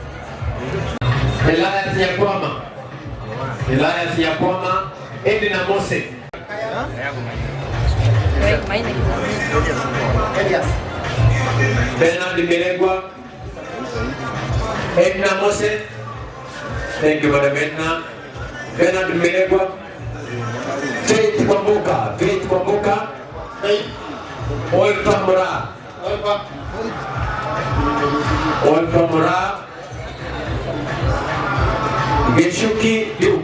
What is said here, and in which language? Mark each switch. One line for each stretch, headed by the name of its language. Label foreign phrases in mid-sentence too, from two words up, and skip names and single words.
English: Elias Nyakwama. Elias Nyakwama. Edna Mose. Bernard Milegwa. Edna Mose. Thank you, Madam Edna. Bernard Milegwa. Faith Kwambuka. Faith Kwambuka. Olfa Mura. Olfa Mura. Geshuki Duke.